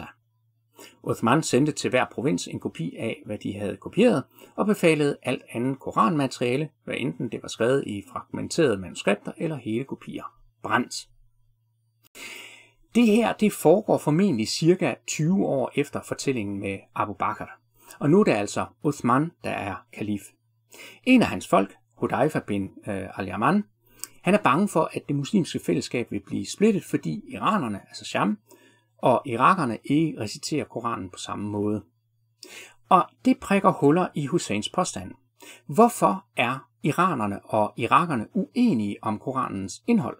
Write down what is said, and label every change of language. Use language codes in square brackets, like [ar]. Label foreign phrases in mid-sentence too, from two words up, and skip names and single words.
[da] Uthman sendte til hver provins en kopi af, hvad de havde kopieret, og befalede alt andet koranmateriale, hvad enten det var skrevet i fragmenterede manuskripter eller hele kopier, brændt. Det her det foregår formentlig cirka 20 år efter fortællingen med Abu Bakr, og nu er det altså Uthman, der er kalif. En af hans folk, Hudayfa bin al-Yaman, han er bange for, at det muslimske fællesskab vil blive splittet, fordi iranerne, altså Sham, og irakerne ikke reciterer Koranen på samme måde. Og det prikker huller i Husseins påstand. Hvorfor er iranerne og irakerne uenige om Koranens indhold?